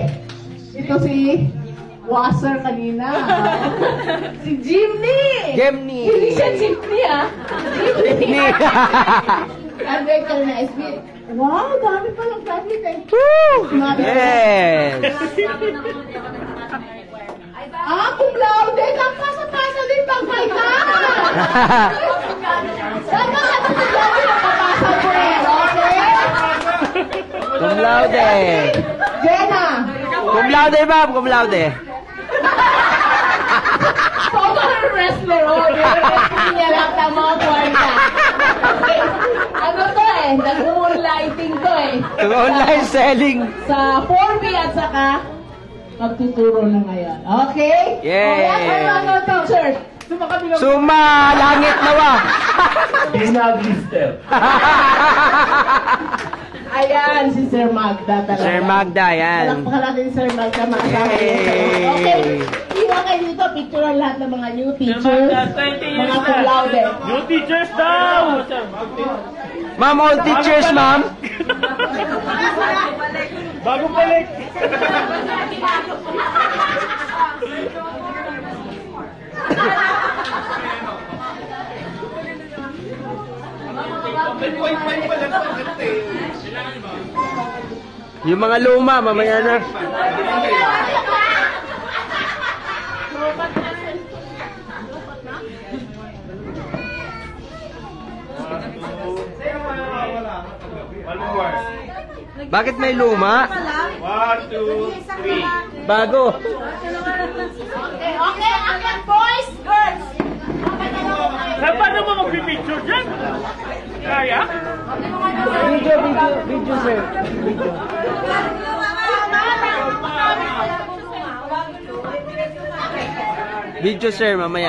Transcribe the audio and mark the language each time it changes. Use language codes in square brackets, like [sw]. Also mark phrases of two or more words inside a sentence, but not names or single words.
[tl] Ito si Wasser kanina. Si Jimny! Gemni. Hindi siya Jimny, ah. Gemni. Graduate ka na SB. Wow, dami pa lang graduate eh. Yes. [la] Cum laude, [tl] nagpasa-pasa din pag may ka. Saka ka [la] cum laude, [tl] napapasa mo rin, okay? [la] Cum laude. [tl] Jenna! [la] Cum laude, ma'am, cum laude. [en] Former wrestler, oh. [tl] Hindi niya lang ng mga kwarta. Ano to eh? Nag-moonlighting to eh. [en] Online selling. [tl] Sa 4B at saka magtuturo na ngayon. Okay? Yay! Ano to, sir? Suma, langit nawa. Ayan, si Sir Magda talaga. Sir Magda, yan. Palakpakan natin si Sir Magda. Yay! Okay. Iwan kayo dito, picture ang lahat ng mga [en] new teachers. [tl] Mga [la] cum laude. [en] New teachers daw! Ma'am, all teachers, ma'am. [tl] Bagong balik! Yung mga luma, mamaya na. [en] One more. [tl] Bakit may luma? 1, 2, 3. Bago. Okay, akyat boys, girls. Paano mo mag-picture dyan? Kaya? [en] Video, sir. Video. Video, sir, mamaya.